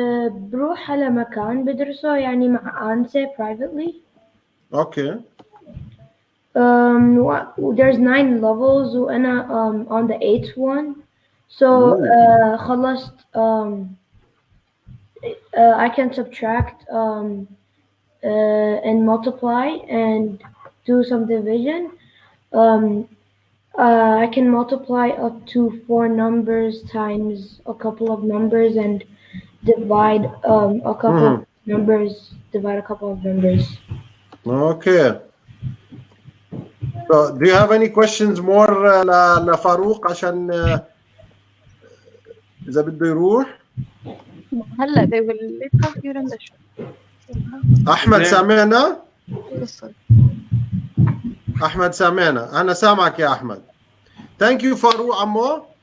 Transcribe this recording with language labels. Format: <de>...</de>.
<ar>بروح على مكان بدرسه يعني مع أنسة</ar> <en>privately.</en> <ar>اوكي.</ar> <en>there's 9 levels</en> <ar>وأنا</ar> <en>on the 8th one. So</en> <ar>خلصت</ar> <en>I can subtract and multiply and do some division. I can multiply up to 4 numbers times a couple of numbers and divide a couple numbers, divide a couple of numbers. Okay. So, do you have any questions more لفاروق</en> <ar>عشان إذا بده يروح؟ هلا</ar> <en>they will leave off during the show.</en> <ar>أحمد سامعنا؟ أحمد سامعنا، أنا سامعك يا أحمد.</ar> <en>Thank you فاروق</en> <ar>عمو.</ar>